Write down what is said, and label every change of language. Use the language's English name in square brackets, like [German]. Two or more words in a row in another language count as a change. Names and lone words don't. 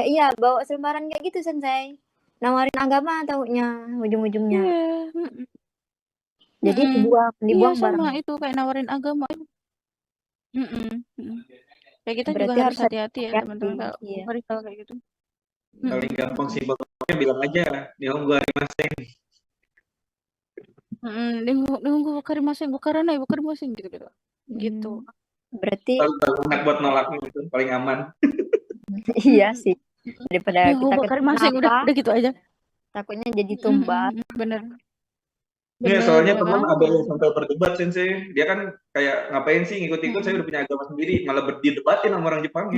[Indonesian] Iya, bawa selebaran kayak gitu Sensei. Nawarin agama taunya ujung-ujungnya. Iya. Jadi Iya dibuang sama bareng. itu kayak nawarin agama. Kayak kita juga Berarti harus harus hati-hati ya hati-hati. teman-teman kalau Iya. perihal kayak gitu. Paling gampang sih pokoknya bilang aja [Japanese] 日本語ありません. [Indonesian] Nunggu [Japanese] わかりません、わかりません [Indonesian] gitu. Gitu. Berarti Kalau banget buat nolaknya itu paling aman. iya sih. Daripada kita wakarimasen kenapa, udah gitu aja. takutnya jadi tumbal. Bener. Nggak, soalnya ya teman kan? ada yang sampai berdebat Sensei. Dia kan kayak ngapain sih ngikut-ikut, saya udah punya agama sendiri, malah berdebatin sama orang Jepangnya.